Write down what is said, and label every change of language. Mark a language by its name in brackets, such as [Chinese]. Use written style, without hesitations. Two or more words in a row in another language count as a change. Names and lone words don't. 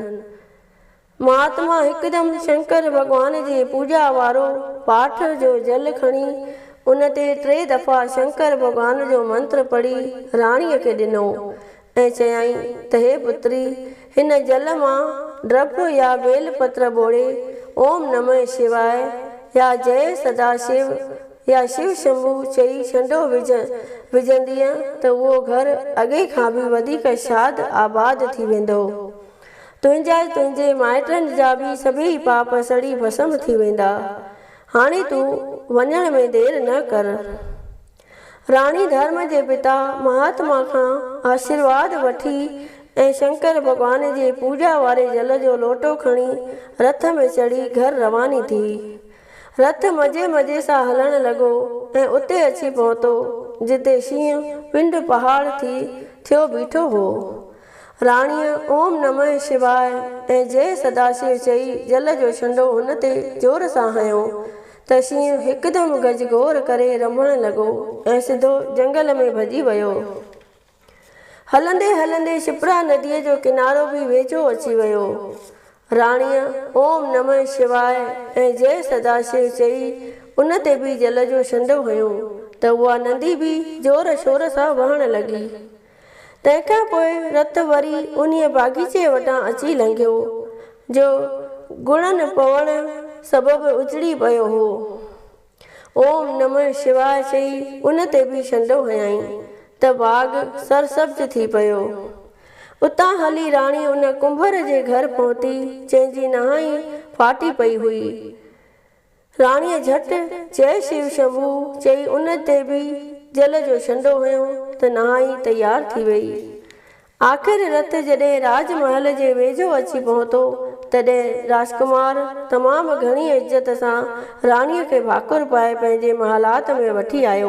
[Sindhi] महात्मा हिकदमि शंकर भॻवान जे पूॼा वारो पाठ जो जल खणी उन ते 3 दफ़ा शंकर भॻवान जो मंत्र पढ़ी राणीअ खे ॾिनो ऐं चयाई त हे पुत्री, हिन जल मां ड्रप या बेल पत्र ॿोड़े [Sanskrit] ओम नमः शिवाय [Sindhi] या जय सदाशिव या शिव शंभु चई छंडो विझंदीअ त उहो घर अॻे खां बि वधीक शाद आबाद थी वेंदो। तुंहिंजे माइटनि जा बि सभई पाप सड़ी भस्म थी वेंदा। हाणे तूं वञण में देरि न कर। राणी धर्म जे पिता महात्मा खां आशीर्वाद वठी ऐं शंकर भॻवान जे पूॼा वारे जल जो लोटो खणी रथ में चढ़ी घर रवानी थी। रथ मज़े सां हलण लॻो ऐं उते अची पहुतो जिते शींहं पिंड पहाड़ थियो बीठो हो। राणीअ [Sanskrit] ओम नमः शिवाय [Sindhi] ऐं जय सदाशिव चई जल जो छंडो हुन ते जोर सां हयो त शींहं हिकदमि गजगोर करे रमण लॻो ऐं सिधो जंगल में भॼी वियो। हलंदे हलंदे शिप्रा नदीअ जो किनारो बि वेझो अची वियो। राणीअ [Sanskrit] ओम नमः शिवाय [Sindhi] ऐं जय सदाशिव चई उन ते बि जल जो छंडो हुयो त उहा नंदी बि ज़ोर शोर सां वहण लॻी। तंहिंखां पोइ रत वरी उन बाग़ीचे वटां अची लंघियो जो गुणनि पवण सबबि उजड़ी पियो हो। [Sanskrit] ओम नमः शिवाय [Sindhi] चई उन ते बि छंडो हयाईं त बाग़ सरसब्ज थी पियो। उतां हली राणी उन कुंभर जे घर पहुती जंहिंजी नहाई फाटी पई हुई। राणीअ झटि जय शिव शंभू चई उन ते बि जल जो छंडो हयो त नहाई तयार थी वई। आख़िर रत जॾहिं राजमहल जे वेझो अची पहुतो तॾहिं राजकुमार तमामु घणी इज़त सां राणीअ खे भाकुर पाए पंहिंजे महलात में वठी आयो।